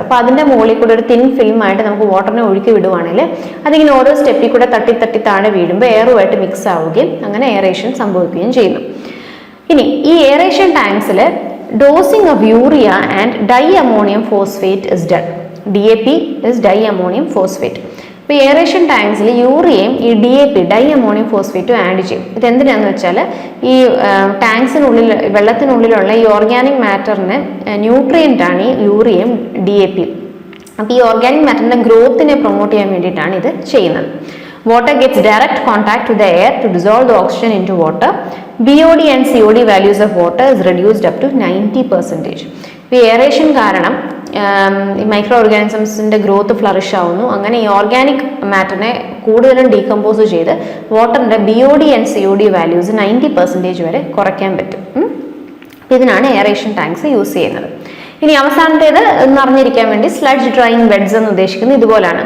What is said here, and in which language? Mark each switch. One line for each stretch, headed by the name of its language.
Malayalam: അപ്പോൾ അതിൻ്റെ മുകളിൽ കൂടെ ഒരു തിൻ ഫിലിം ആയിട്ട് നമുക്ക് വാട്ടറിനെ ഒഴുക്കി വിടുവാണെങ്കിൽ അതിങ്ങനെ ഓരോ സ്റ്റെപ്പിൽ കൂടെ തട്ടി തട്ടി താഴെ വീഴുമ്പോൾ എയറുമായിട്ട് മിക്സ് ആവുകയും അങ്ങനെ എയറേഷൻ സംഭവിക്കുകയും ചെയ്യുന്നു. ഇനി ഈ aeration ടാങ്ക്സിൽ
English: Dosing of urea and di ammonium phosphate is done. DAP is diammonium phosphate.
Malayalam: ഇപ്പോൾ എയറേഷൻ ടാങ്ക്സിൽ യൂറിയയും ഈ DAP ഡൈ അമോണിയം ഫോസ്ഫേറ്റും ആഡ് ചെയ്യും. ഇതെന്തിനാന്ന് വെച്ചാൽ ഈ ടാങ്ക്സിനുള്ളിൽ വെള്ളത്തിനുള്ളിലുള്ള ഈ ഓർഗാനിക് മാറ്ററിന് ന്യൂട്രിയൻ്റ് ആണ് ഈ യൂറിയയും DAP. അപ്പോൾ ഈ ഓർഗാനിക് മാറ്ററിൻ്റെ ഗ്രോത്തിനെ പ്രൊമോട്ട് ചെയ്യാൻ വേണ്ടിയിട്ടാണ് ഇത് ചെയ്യുന്നത്.
English: Water gets direct contact with the air to dissolve the oxygen into water. BOD and COD values of water is reduced up to 90%.
Malayalam: ഇപ്പോൾ എയറേഷൻ കാരണം ഈ മൈക്രോ ഓർഗാനിസംസിൻ്റെ ഗ്രോത്ത് ഫ്ലറിഷ് ആവുന്നു. അങ്ങനെ ഈ ഓർഗാനിക് മാറ്ററിനെ കൂടുതലും ഡീകമ്പോസ് ചെയ്ത് വാട്ടറിൻ്റെ BOD ആൻഡ് COD വാല്യൂസ് 90% വരെ കുറയ്ക്കാൻ പറ്റും. ഇതിനാണ് എയറേഷൻ ടാങ്ക്സ് യൂസ് ചെയ്യുന്നത്. ഇനി അവസാനത്തേത് എന്ന് അറിഞ്ഞിരിക്കാൻ വേണ്ടി സ്ലഡ്ജ് ഡ്രൈയിങ് ബെഡ്സ് എന്ന് ഉദ്ദേശിക്കുന്നത് ഇതുപോലാണ്.